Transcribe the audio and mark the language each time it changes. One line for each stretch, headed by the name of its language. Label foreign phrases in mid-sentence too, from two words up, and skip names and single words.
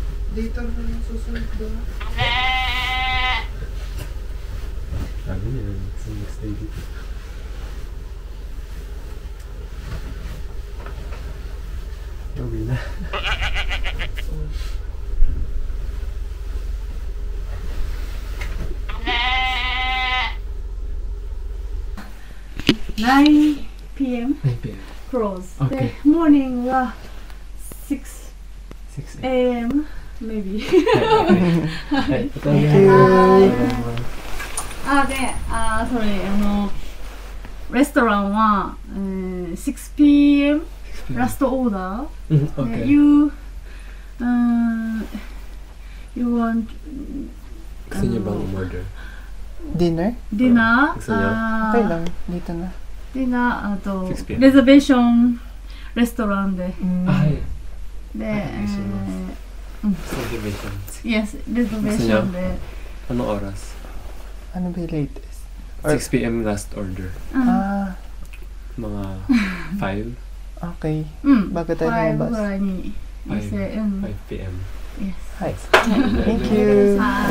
Filipino: Dito na yung susunod doon. Sabi niya, sa
English: next day
Filipino: dito. Uwi na.
English: Nine p.m. 9 p.m. close. Okay. The morning 6 6 a.m. maybe. Thank you. sorry.
Japanese: レストランは、6 p.m.
English: last order. Okay. You want
Filipino: Gusto niya bang umorder? Dinner? dinner? Gusto niya? Okay lang. Dito na.
Japanese: dinner あと 6 p.m. レザベーションレストランで、 Ay, で、 subdivision. yes レザベーションで、
Filipino: Anong oras? Ano ba yung latest?
English: 6 p.m. last order. Ah,
Filipino: Mga 5?
English: okay.
Japanese: うん
Filipino: Bago tayo 5 lumabas.
Japanese: ぐらいに店、うん、
English: 5 p.m. yes Hi. Thank you. Hi.